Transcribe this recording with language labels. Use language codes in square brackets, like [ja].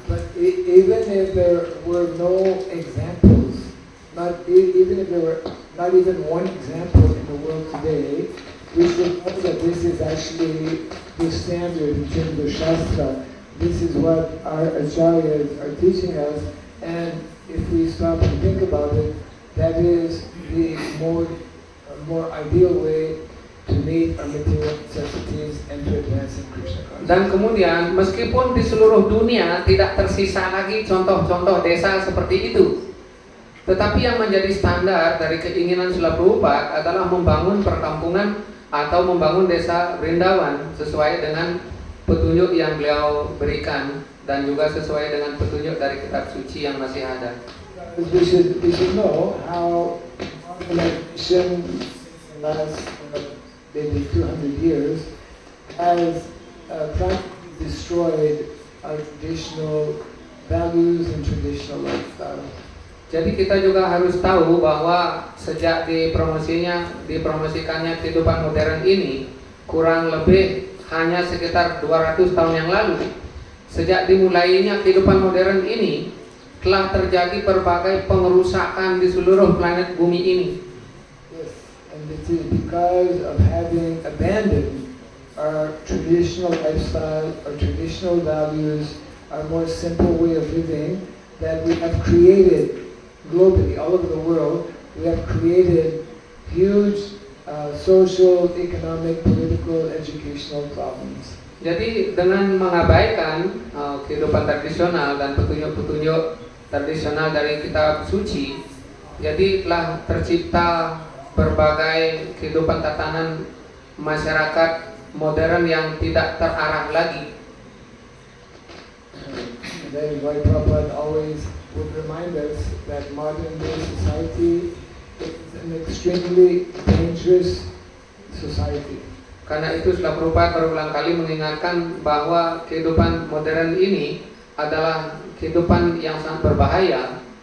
[en] But even if there were no examples, even if there were not even one example in the world today, we should know that this is actually the standard in terms of Shastra. This is what our acharyas are teaching us, and if we stop and think about it, that is the more ideal way to meet our material necessities and to advance in Krishna consciousness. [id] Dan kemudian meskipun di seluruh dunia tidak tersisa lagi contoh-contoh desa seperti itu, tetapi yang menjadi standar dari keinginan Srila Prabhupada adalah membangun perkampungan atau membangun desa Vrindavan sesuai dengan petunjuk yang beliau berikan dan juga sesuai dengan petunjuk dari kitab suci yang masih ada. [en] We should know how organization in the last maybe 200 years has practically destroyed our traditional values and traditional lifestyle. [id] Jadi kita juga harus tahu bahwa sejak dipromosikannya kehidupan modern ini kurang lebih hanya sekitar 200 tahun yang lalu, sejak dimulainya kehidupan modern ini telah terjadi berbagai pengerusakan di seluruh planet bumi ini. [en] Yes, and it is because of having abandoned our traditional lifestyle, our traditional values, our more simple way of living, that we have created globally, all over the world, we have created huge social, economic, political, educational problems. [id] Jadi dengan mengabaikan kehidupan tradisional dan petunjuk-petunjuk tradisional dari kitab suci, jadi telah tercipta berbagai kehidupan tatanan masyarakat modern yang tidak terarah lagi. [en] That is why Prabhupada always would remind us that modern day society is an extremely dangerous society. [id] Karena itu Srila Prabhupada berulang kali mengingatkan bahwa kehidupan modern ini adalah kehidupan yang sangat berbahaya.